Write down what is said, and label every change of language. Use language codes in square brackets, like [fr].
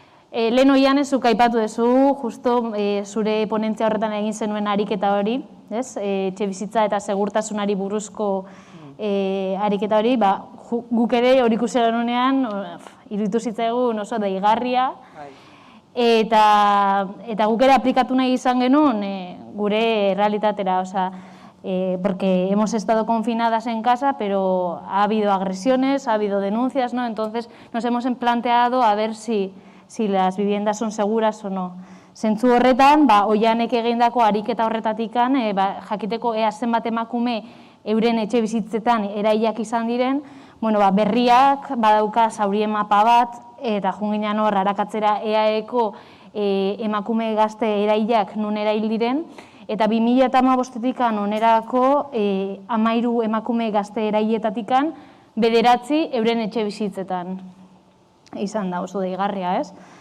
[eu] Lehen oian zuk aipatu duzu, justo zure ponentzia horretan egin zenuen ariketa hori, etxebizitza eta segurtasunari buruzko ariketa hori, guk ere hori ikusi genuenean iruditu zitzaigun oso deigarria, Eta guk ere aplikatu nahi izan genuen gure realitatera, [es] porque hemos estado confinadas en casa, pero ha habido agresiones, ha habido denuncias, ¿no? Entonces nos hemos planteado a ver si las viviendas son seguras o no. [eu] Zentzu horretan, Oianek egindako ariketa horretatikan, jakiteko ea zenbat emakume euren etxe bizitzetan erailak izan diren, berriak badauka zaurien mapa bat, eta junginan hor arakatzera EAeko emakume gazte erailak nun erail diren, eta 2015-etik onerako 13 emakume gazte erailetatik 9 euren etxe bizitzetan izan da, oso deigarria, ez?